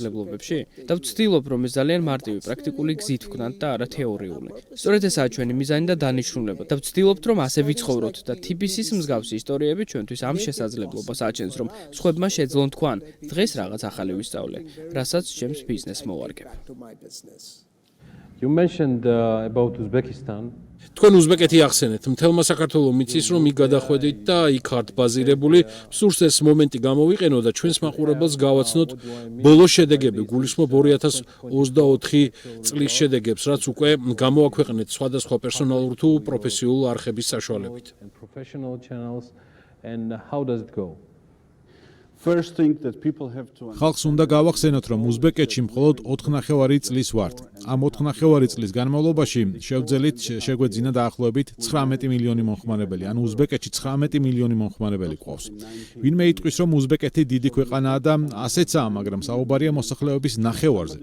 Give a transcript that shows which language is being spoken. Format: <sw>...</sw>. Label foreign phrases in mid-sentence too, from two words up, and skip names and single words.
<ka>და ვცდილობ ვცდილობ, რომ ეს ძალიან მარტივი პრაქტიკული გზით ვქნათ და არა თეორიული. სწორედ ესაა ჩვენი მიზანი და დანიშნულება და ვცდილობთ, რომ ასე ვიცხოვროთ და TBC-ის მსგავსი ისტორიები ჩვენთვის ამ შესაძლებლობას აჩენს, რომ სხვებმა შეძლონ თქვან, დღეს რაღაც ახალი ვისწავლე, რასაც ჩემს ბიზნესს მოვარგებ.</ka> <en>to my business. You mentioned about Uzbekistan.</en> <ka>თქვენ უზბეკეთი ახსენეთ, მთელმა საქართველოს მიცის, რომ იქ გადახვედით და იქ ხართ ბაზირებული, სურს ეს მომენტი გამოვიყენო და ჩვენს მაყურებელს გავაცნოთ ბოლო შედეგები, გულისხმობ 2024 წლის შედეგებს, რაც უკვე გამოაქვეყნეთ სხვადასხვა პერსონალურ თუ პროფესიულ არხების საშუალებით.</ka> <en>And professional channels, and how does it go? First thing that people have to</en> <ka>ხალხს უნდა გავახსენოთ, რომ უზბეკეთში მხოლოდ 4.5 წლის ვართ. ამ 4.5 წლის განმავლობაში შევძელით შეგვეძინა დაახლოებით 19 მილიონი მომხმარებელი, ანუ უზბეკეთში 19 მილიონი მომხმარებელი ყავს. ვინმე იტყვის, რომ უზბეკეთი დიდი ქვეყანაა და ასეცაა, მაგრამ საუბარია მოსახლეობის ნახევარზე.</ka>